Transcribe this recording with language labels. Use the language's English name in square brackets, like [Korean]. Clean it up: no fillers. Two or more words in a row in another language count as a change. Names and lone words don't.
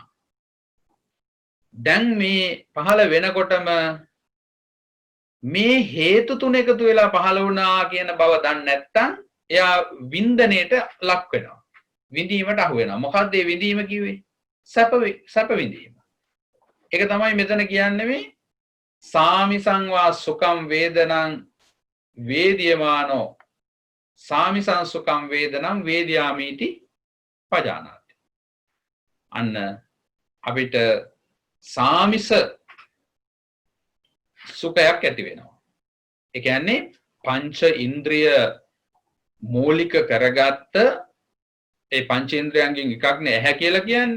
[Sinhala] දැන් මේ පහළ වෙනකොටම මේ හේතු තුන එකතු වෙලා පහළ වුණා කියන බව දන්නේ නැත්නම් එයා වින්දනයේට ලක් වෙනවා. විඳීමට අහු වෙනවා. මොකක්ද මේ විඳීම කිව්වේ? සැප විඳීම. ඒක තමයි මෙතන කියන්නේ මේ [Pali] සාමිසං වා සුඛං වේදනං වේදියමානෝ සාමිසං සුඛං වේදනං වේදියාමීති පජානාති. [Sinhala] අන්න අපිට සාමිස සුඛයක් ඇති වෙනවා. ඒ කියන්නේ පංච ඉන්ද්‍රිය මූලික කරගත්ත ඒ පංච ඉන්ද්‍රයන්ගෙන් එකක් නේ ඇහැ කියලා කියන්නේ.